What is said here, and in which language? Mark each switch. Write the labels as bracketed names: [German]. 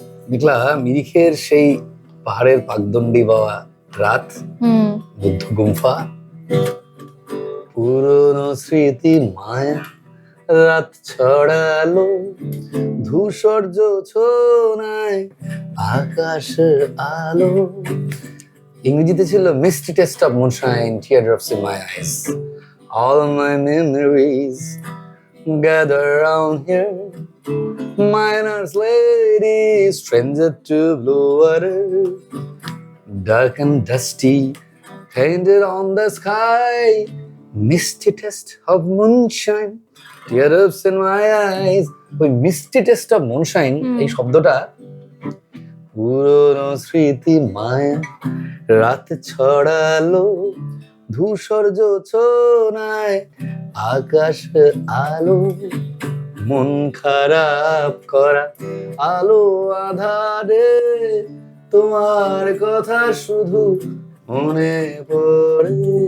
[Bangla] নিকলা, মিরিখের সেই পাহাড়ের পাকদণ্ডী বাওয়া রাত, বুদ্ধ গুম্ফা, পুরনো স্মৃতি মায়া রাত ছড়ালো, ধূসর জোছনায় আকাশের আলো। ইংরেজিতে ছিল [English] Misty taste of moonshine, teardrops in my eyes, all my memories gather round here, miner's lady, stranger to blue water, dark and dusty, painted on the sky, misty test of moonshine, teardrops in my eyes. [Bangla] ওই [English] misty taste of moonshine [Bangla] এই শব্দটা পুরনো স্মৃতি মায়া রাত ছড়ালো, ধূসর জোছনায় আকাশ আলো, মন খারাপ করা আলো আধারে, তোমার কথা শুধু মনে পড়ে,